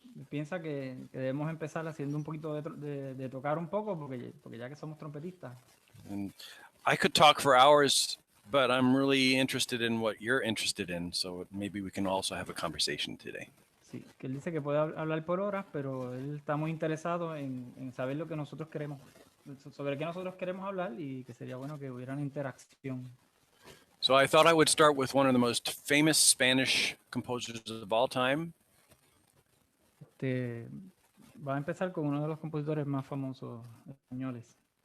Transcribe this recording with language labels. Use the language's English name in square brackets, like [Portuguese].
[Spanish] Piensa que debemos empezar haciendo un poquito de tocar un poco, porque ya que somos trompetistas. [English] And I could talk for hours, but I'm really interested in what you're interested in, so maybe we can also have a conversation today. [Spanish] Sí, que él dice que puede hablar por horas, pero él está muy interesado en saber lo que nosotros queremos, sobre qué nosotros queremos hablar, y que sería bueno que hubiera una interacción. [English] So I thought I would start with one of the most famous Spanish composers of all time. [Spanish] Va a empezar con uno de los compositores más famosos españoles.